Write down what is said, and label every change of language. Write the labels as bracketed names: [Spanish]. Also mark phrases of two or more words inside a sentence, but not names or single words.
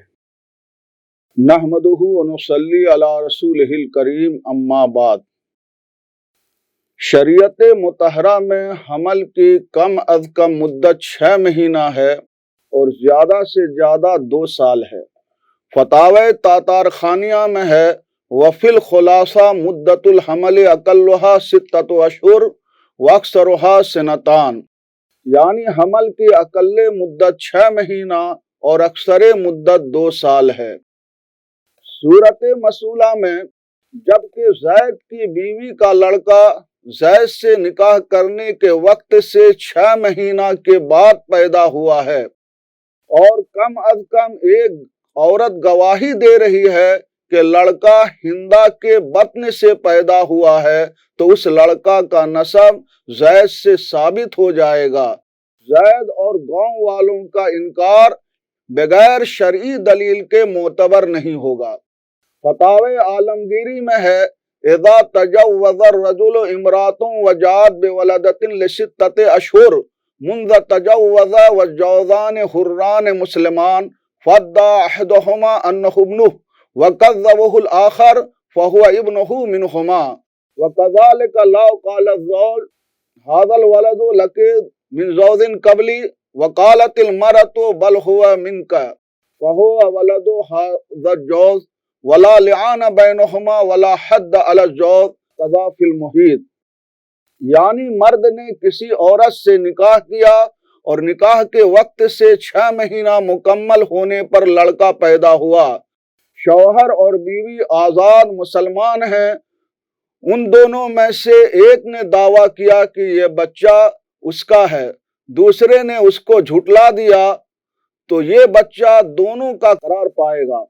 [Arabic] نحمدہ ونصلی علی رسولہ الکریم، اما بعد۔ [Urdu] شریعت مطہرہ میں حمل کی کم از کم مدت 6 مہینہ ہے اور زیادہ سے زیادہ 2 سال ہے۔ فتاوی تاتارخانیہ میں ہے [Arabic] وفی الخلاصہ مدت الحمل اقلها 6 اشہر واکثرها سنتان، [Urdu] یعنی حمل کی اقل مدت 6 مہینہ اور اکثر مدت 2 سال ہے۔ صورت مسئولہ میں جبکہ زید کی بیوی کا لڑکا زید سے نکاح کرنے کے وقت سے 6 مہینہ کے بعد پیدا ہوا ہے اور کم از کم ایک عورت گواہی دے رہی ہے کہ لڑکا ہندا کے بطن سے پیدا ہوا ہے، تو اس لڑکا کا نسب زید سے ثابت ہو جائے گا۔ زید اور گاؤں والوں کا انکار بغیر شرعی دلیل کے معتبر نہیں ہوگا۔ [Arabic] فتاوی عالمگیری میں ہے اذا تجوز الرجل امرأة وجاءت بولدة ل6 اشہر منذ تجوز والجوزان حران مسلمان فادعى احدهما انه ابنه وكذبه الاخر فهو ابنه منهما، وكذلك لو قال الزوج هذا الولد لك من زوج قبلي وقالت المرأة بل هو منك فهو ولد هذا الجوز ولا لعان بینہما ولا حد علی الزوج قضا فی المحیط، [Urdu] یعنی مرد نے کسی عورت سے نکاح کیا اور نکاح کے وقت سے 6 مہینہ مکمل ہونے پر لڑکا پیدا ہوا، شوہر اور بیوی آزاد مسلمان ہیں، ان دونوں میں سے ایک نے دعویٰ کیا کہ یہ بچہ اس کا ہے، دوسرے نے اس کو جھٹلا دیا، تو یہ بچہ دونوں کا قرار پائے گا۔